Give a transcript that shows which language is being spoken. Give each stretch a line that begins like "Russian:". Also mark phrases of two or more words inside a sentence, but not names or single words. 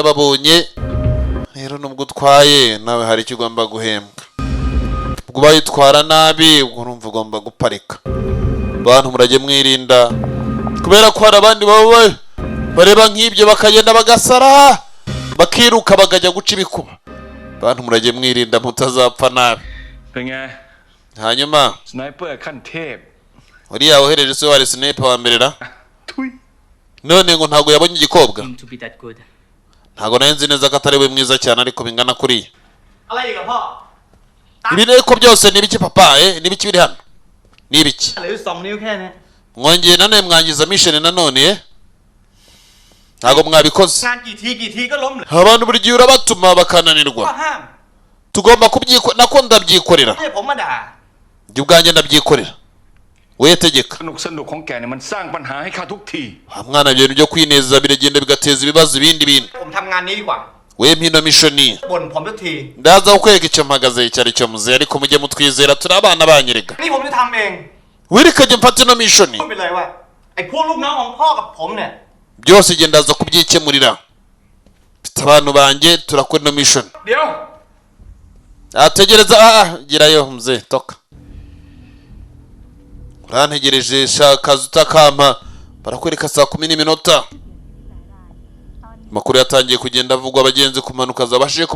Kinyarwanda: ndababonye rero nubwo utwaye nawe hari icyo ugomba guhembwa ubwo bayitwara nabi ubwo urumva ugomba guparika bantu murage mwirinda kubera ko hari abandi baba bareba nk'ibyo bakagenda bagasara bakiruka bakajya guca ibikuba bantu murage mwirinda mutazapfa nabi hanyuma uriya wohereje se wari sniper wa mbere ra
Thai: ทุย
Kinyarwanda: none ngo ntago yabonye igikobwa
English: to be that good.
Kinyarwanda: ntago nari nzi neza ko atari we mwiza cyane ariko bingana kuriya
Thai: อะไรอีกอะพ่อ
Kinyarwanda: ibi ariko byose ni ibiki papa ni ibiki biri hano ni ibiki
Thai: เหลือ2 นิ้วแค่นี้
Kinyarwanda: mwongeye nanone mwangiza mission nanone ntago mwabikoze
Thai: งานกี่ทีก็ล้มเลย
Kinyarwanda: abantu buri gihe urabatuma bakananirwa
Thai: ก็ห้าม
Kinyarwanda: tugomba kubyikora nako ndabyikorera
Thai: ไม่ใช่ผมมาด่า
Kinyarwanda: njye ubwanjye ndabyikorera we tegeka
Thai: สนุกของแกเนี่ยมันสร้างปัญหาให้ข้าทุกที
Kinyarwanda: mwana ibintu byo kwineza biragenda bigateza ibibazo ibindi bintu
Thai: ผมทำงานนี้ดีกว่า
Kinyarwanda: we mpino mishoni
Thai: บ่นผมทุกที
Kinyarwanda: ndaza kukwereka icyo mpagaze icyo ari cyo muze ariko mujye mutwizera turi abana banyereka
Thai: นี่ผมจะทำเอง
Kinyarwanda: wirikajye mfate ino mishoni
Thai: พูดไปเลยว่าไอ้พวกลูกน้องของพ่อกับผมเนี่ย
Kinyarwanda: byose igihe ndaza kubyikemurira mfite abantu banjye turakora ino mishoni
Thai: เดี๋ยว
Kinyarwanda: ategereza gerayo muze toka urantegereje shaka utakampa barakwereka saa 10 amakuru yatangiye kugenda avugwa abagenzi ku mpanuka zabashije kuba